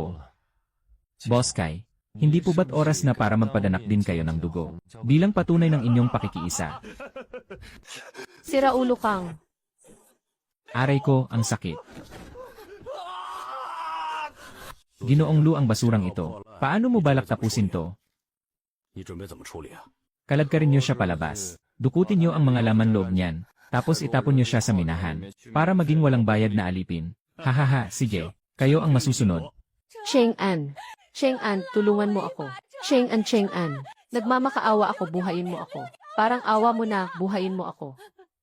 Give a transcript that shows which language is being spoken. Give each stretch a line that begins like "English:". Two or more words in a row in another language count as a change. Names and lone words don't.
Filipino: Boss Kai, hindi po ba't oras na para magpadanak din kayo ng dugo, bilang patunay ng inyong pakikiisa? Sira ulo kang. Aray ko, ang sakit. Ginoong Lu ang basurang ito. Paano mo balak tapusin to?
Chinese: 你准备怎么处理啊？
Filipino: Kaladkarin niyo siya palabas. Dukutin niyo ang mga laman loob niyan. Tapos itapon niyo siya sa minahan. Para maging walang bayad na alipin. Hahaha, sige. Kayo ang masusunod. Cheng An. Cheng An, tulungan mo ako. Cheng An. Nagmamakaawa ako, buhayin mo ako. Parang awa mo na, buhayin mo ako.